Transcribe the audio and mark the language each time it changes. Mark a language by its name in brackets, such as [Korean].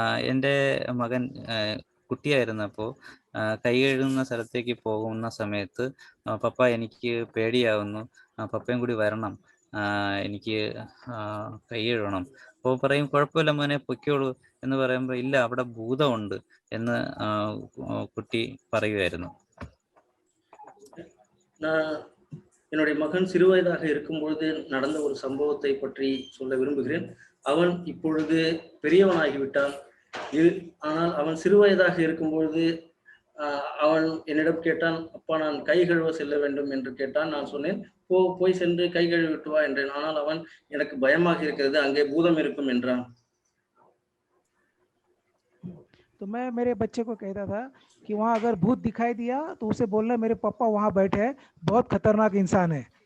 [Malayalam] എൻ്റെ മകൻ കുട്ടിയായിരുന്നപ്പോൾ കൈ കഴുകുന്ന സ്ഥലത്തേക്ക് പോകുന്ന സമയത്ത് പപ്പ എനിക്ക് പേടിയാവുന്നു, പപ്പയും കൂടി വരണം, എനിക്ക് കൈ കഴുകണം. അപ്പോൾ പറയും കുഴപ്പമില്ല മോനെ പൊയ്ക്കോളൂ എന്ന് പറയുമ്പോൾ ഇല്ല അവിടെ ഭൂതമുണ്ട് എന്ന് കുട്ടി പറയുമായിരുന്നു. [Tamil] என்னுடைய மகன் சிறுவயதாக இருக்கும் பொழுது நடந்த ஒரு சம்பவத்தை பற்றி சொல்ல விரும்புகிறேன். அவன் இப்பொழுது பெரியவனாகிவிட்டான். ஆனால் அவன் சிறுவயதாக இருக்கும் பொழுது அவன் என்னிடம் கேட்டான், அப்பா நான் கை கழுவ செல்ல வேண்டும் என்று கேட்டான். நான் சொன்னேன் போய் சென்று கை கழுவிட்டு வா என்றேன். ஆனால் அவன் எனக்கு பயமாக இருக்கிறது, அங்கே பூதம் இருக்கும் என்றான். [Hindi] तो मैं मेरे बच्चे को कहता था कि वहाँ अगर भूत दिखाई दिया तो उसे बोलना मेरे पापा वहाँ बैठे हैं, बहुत खतरनाक इंसान है.